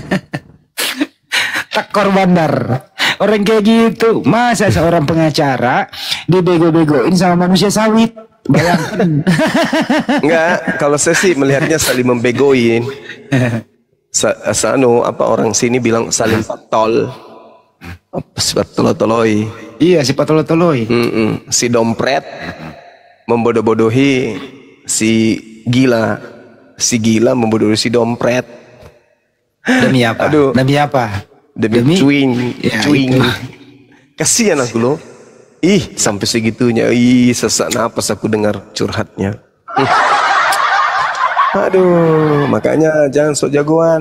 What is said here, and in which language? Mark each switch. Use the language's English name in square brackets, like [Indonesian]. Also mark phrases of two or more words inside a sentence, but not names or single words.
[Indonesian] Tekor bandar. Orang kayak gitu, masa seorang pengacara dibego-begoin sama manusia sawit? Bayangkan. Enggak, kalau saya sih melihatnya saling membegoin. Orang sini bilang saling patol. Si patolotoloi. Iya, si patolotoloi. Si dompret membodoh-bodohi si gila. Si gila membodohi si dompret. Demi apa? Aduh. Demi apa? Demi cuing. Kasihan aku loh. Ih, sampai segitunya. Ih, sesak napas aku dengar curhatnya. Aduh, makanya jangan sok jagoan.